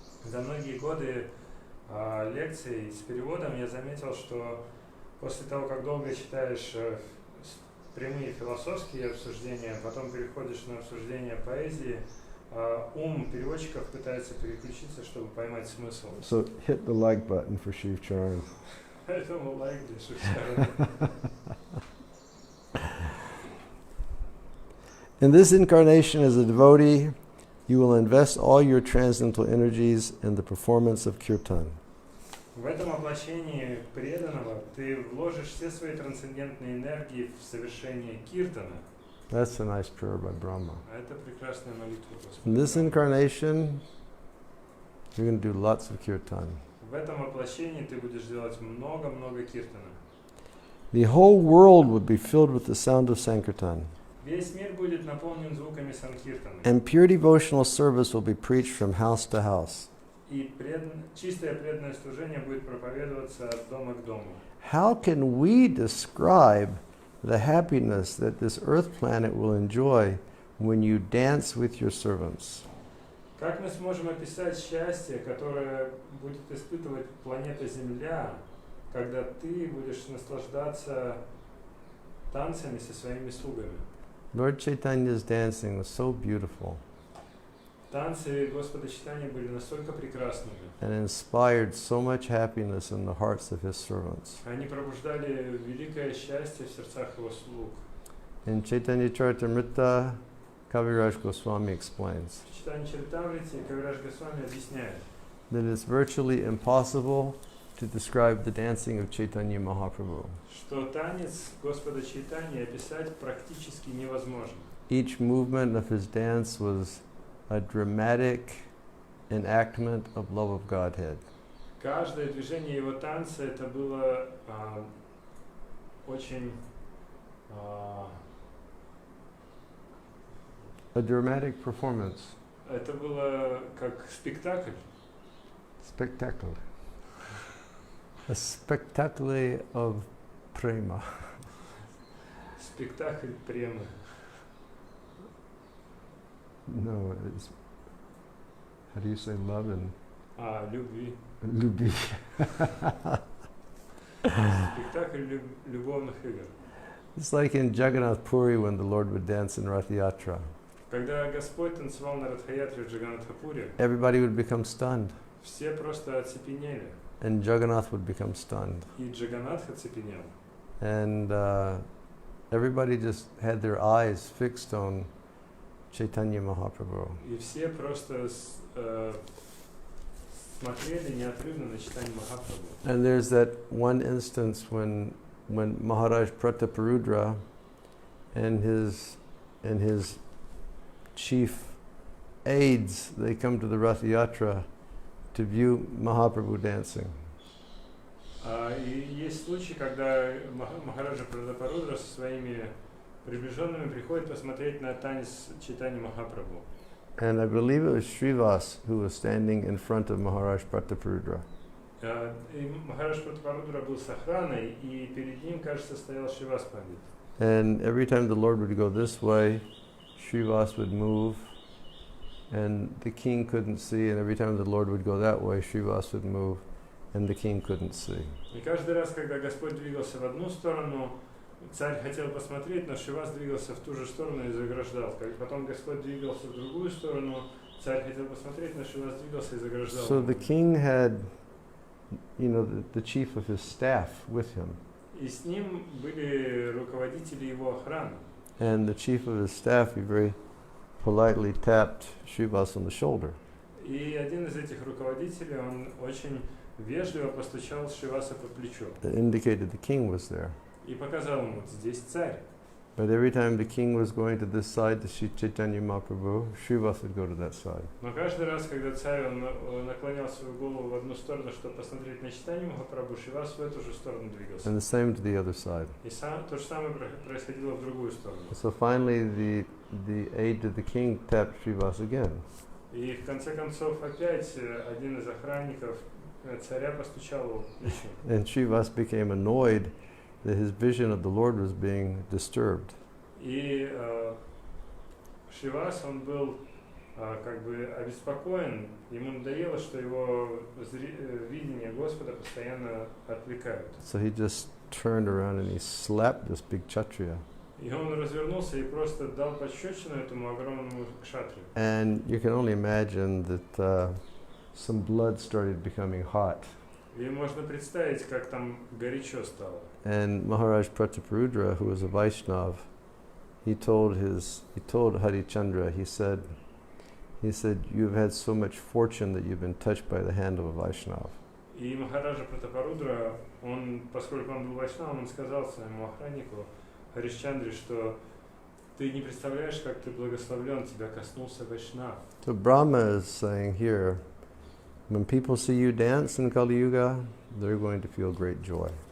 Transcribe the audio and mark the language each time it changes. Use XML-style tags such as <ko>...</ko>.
<ru>За многие годы лекций с переводом я заметил, что после того, как долго читаешь прямые философские обсуждения, потом переходишь на обсуждение поэзии, ум переводчиков пытается переключиться, чтобы поймать смысл.</ru> <en>So hit the like button for Shiv Charan.</en> <ru>Поэтому лайк для Шивчарана.</ru> <en>In this incarnation as a devotee, you will invest all your transcendental energies in the performance of kirtan.</en> <ru>В этом воплощении преданного ты вложишь все свои трансцендентные энергии в совершение киртана.</ru> <en>That's a nice prayer by Brahma.</en> <ru>Это прекрасная молитва Господа.</ru> <en>In this incarnation, you're going to do lots of kirtan.</en> <ru>В этом воплощении ты будешь делать много-много киртана.</ru> <en>The whole world would be filled with the sound of Sankirtan.</en> <ru>Весь мир будет наполнен звуками санкиртана.</ru> <en>And pure devotional service will be preached from house to house.</en> <ru>И чистое преданное служение будет проповедоваться от дома к дому.</ru> <en>How can we describe the happiness that this earth planet will enjoy when you dance with your servants?</en> <ru>Как мы сможем описать счастье, которое будет испытывать планета Земля, когда ты будешь наслаждаться танцами со своими слугами?</ru> <en>Lord Chaitanya's dancing was so beautiful</en> <ru>Танцы Господа Чайтаньи были настолько прекрасными.</ru> <en>and inspired so much happiness in the hearts of his servants.</en> <ru>Они пробуждали великое счастье в сердцах его слуг.</ru> <en>In Chaitanya Charitamrita, Kaviraj Goswami explains</en> <ru>В Чайтанье Чаритамрите Кавирадж Госвами объясняет,</ru> <en>that it's virtually impossible to describe the dancing of Chaitanya Mahaprabhu.</en> <ru>что танец Господа Чайтаньи описать практически невозможно.</ru> <en>Each movement of his dance was a dramatic enactment of love of Godhead.</en> <ru>Каждое движение его танца это было очень</ru> <en>A dramatic performance.</en> <ru>это было как спектакль.</ru> <en>Spectacle. A spectacle of prema.</en> <ru>Спектакль премы.</ru> <en>No, it's, how do you say love in</en> <ru>Любви. Lubi? Спектакль любовных игр.</ru> <en>It's like in Jagannath Puri when the Lord would dance in Rath Yatra.</en> <ru>Когда Господь танцевал на Радхаятре в Джаганнатхапуре,</ru> <en>Everybody would become stunned,</en> <ru>все просто оцепенели.</ru> <en>and Jagannath would become stunned.</en> <ru>И Джаганнатх оцепенел.</ru> <en>And everybody just had their eyes fixed on Chaitanya Mahaprabhu.</en> <ru>И все просто смотрели неотрывно на Чайтанью Махапрабху.</ru> <en>And there's that one instance when Maharaj Prataparudra and his chief aides, they come to the Rath Yatra to view Mahaprabhu dancing.</en> <ru>И есть случай, когда Махараджа Пратапарудра со своими приближенными приходит посмотреть на танец Чайтаньи Махапрабху.</ru> <en>And I believe it was Srivas who was standing in front of Maharaj Prataparudra.</en> <ru>И Махарадж Пратапарудра был с охраной, и перед ним, кажется, стоял Шривас Пандит.</ru> <en>And every time the Lord would go this way, Srivas would move, and the king couldn't see, and every time the Lord would go that way, Srivas would move, and the king couldn't see.</en> <ru>И каждый раз, когда Господь двигался в одну сторону, царь хотел посмотреть, но Шривас двигался в ту же сторону и заграждал. Потом Господь двигался в другую сторону, царь хотел посмотреть, но Шривас двигался и заграждал.</ru> <en>So the king had, the chief of his staff with him.</en> <ru>И с ним были руководители его охраны.</ru> <en>And the chief of his staff, he very politely tapped Srivas on the shoulder.</en> <ru>И один из этих руководителей, он очень вежливо постучал Шриваса по плечу</ru> <en>that indicated the king was there.</en> <ru>и показал ему: вот здесь царь.</ru> <en>But every time the king was going to this side to see Chaitanya Mahaprabhu, Srivas would go to that side.</en> <ru>Но каждый раз, когда царь наклонял свою голову в одну сторону, чтобы посмотреть на Чайтанью Махапрабху, Шривас в эту же сторону двигался.</ru> <en>And the same to the other side.</en> <ru>И то же самое происходило в другую сторону.</ru> <en>So finally the aide to the king tapped Srivas again.</en> <ru>И в конце концов опять один из охранников царя постучал его по плечу.</ru> <en>And Srivas became annoyed that his vision of the Lord was being disturbed.</en> <ru>И Шривас, он был как бы обеспокоен, ему надоело, что его видение Господа постоянно отвлекают.</ru> <en>So he just turned around and he slapped this big Kshatriya.</en> <ru>И он развернулся и просто дал пощечину этому огромному кшатрию.</ru> <en>And you can only imagine that some blood started becoming hot.</en> <ru>И можно представить, как там горячо стало.</ru> <en>And Maharaj Prataparudra, who was a Vaishnav, he told Harichandra, he said, you've had so much fortune that you've been touched by the hand of a Vaishnav.</en> <ru>И Махараджа Пратапарудра, он, поскольку он был вайшнавом, он сказал своему охраннику Харишчандре, что ты не представляешь, как ты благословлен, тебя коснулся вайшнав.</ru> <en>So Brahma is saying here, when people see you dance in Kali Yuga, they're going to feel great joy.</en>